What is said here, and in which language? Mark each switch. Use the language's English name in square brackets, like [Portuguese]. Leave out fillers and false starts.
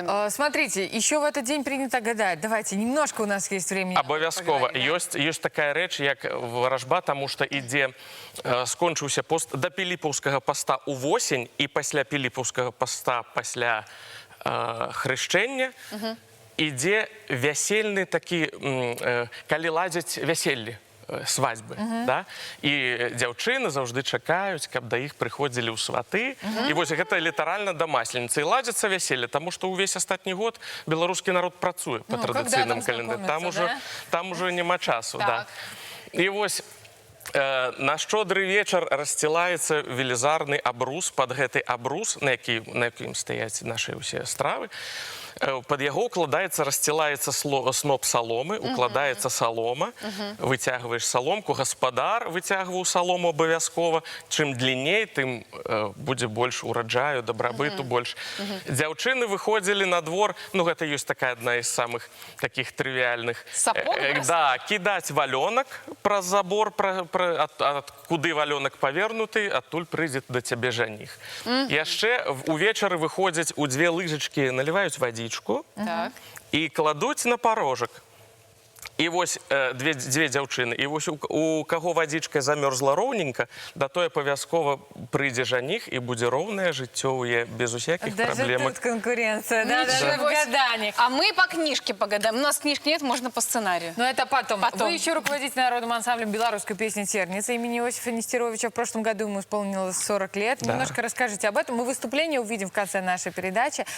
[Russian] Смотрите, еще в этот день принято гадать. Давайте, немножко у нас есть времени. [Belarusian] Абавязкова. Ёсць такая рэч, як варажба, таму што ідзе, скончыўся пост да піліпаўскага паста ўвосень, і пасля піліпаўскага паста, пасля хрышчэння, ідзе вясельны такі, калі ладзяць вяселлі. [Russian] Свадьбы, да? [Belarusian] І дзяўчыны заўжды чакаюць, каб да іх прыходзілі ў сваты. І вось гэта літаральна да масленицы. І ладзяцца вяселле, таму што ўвесь астатні год беларускі народ працуе па традыцыйным календары. Там ужо няма часу. І вось на шчодры вечар рассцілаецца велізарны абрус. Пад гэты абрус, на якім стаяць нашы ўсе стравы, пад яго укладаецца, рассцілаецца сноп саломы, укладаецца салома, выцягваеш саломку, гаспадар выцягваў салому абавязкова. Чым длінней, тым будзе больш ураджаю, дабрабыту больш. Дзяўчыны выходзілі на двор, ну гэта ёсць такая адна з самых такіх трывіальных. Да, кідаць валёнак праз забор, куды валёнак павернуты, адтуль прыйдзе да цябе жаніх. Яшчэ увечары выходзяць у дзве лыжачкі, наліваюць вадзі і кладуць на парожак. І вось дзве дзяўчыны. І вось у каго вадзічка замёрзла роўненька, да той абавязкова прыйдзе жаніх і будзе роўнае жыццё ў яе без усякіх праблемак. [Russian] Даже тут конкуренция, да, даже в гадании. А мы по книжке погадаем. У нас книжки нет, можно по сценарию. Но это потом. Вы еще руководитель народным ансамблем белорусской песни «Терница» имени Иосифа Нестеровича. В прошлом году ему исполнилось 40 лет. Да. Немножко расскажите об этом. Мы выступление увидим в конце нашей передачи.